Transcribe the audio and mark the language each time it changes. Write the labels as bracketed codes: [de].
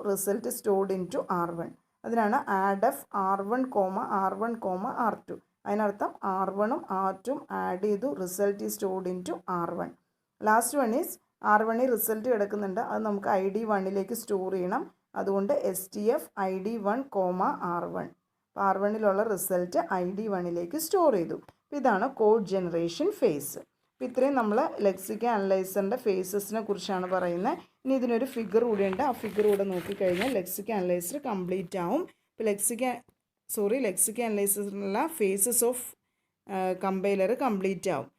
[en] Result stored into R1. അതിനാണ് add F R1, R2. [ml] അതിനർത്ഥം R1ഉം R2ഉം add ചെയ്തു. [en] Result is stored into R1. Last one is [ml] R1ൽ result കിടക്കുന്നുണ്ട്, അത് നമുക്ക് ID1ലേക്ക് store ചെയ്യണം. അതുകൊണ്ട് STF ID1, R1. അപ്പോൾ R1ലുള്ള റിസൾട്ട് ID1ലേക്ക് സ്റ്റോർ ചെയ്തു. അപ്പോൾ ഇതാണ് കോഡ് ജനറേഷൻ ഫേസ്. അപ്പോൾ ഇത്രയും നമ്മൾ ലെക്സിക്കൽ അനലൈസറിൻ്റെ ഫേസസിനെ കുറിച്ചാണ് പറയുന്നത്. ഇനി ഇതിനൊരു ഫിഗർ കൂടെ ഉണ്ട്. ആ ഫിഗർ കൂടെ നോക്കിക്കഴിഞ്ഞാൽ ലെക്സിക്കൽ അനലൈസർ കംപ്ലീറ്റ് ആവും. ഇപ്പോൾ lexical അനലൈസറിലുള്ള faces of compiler complete ആവും.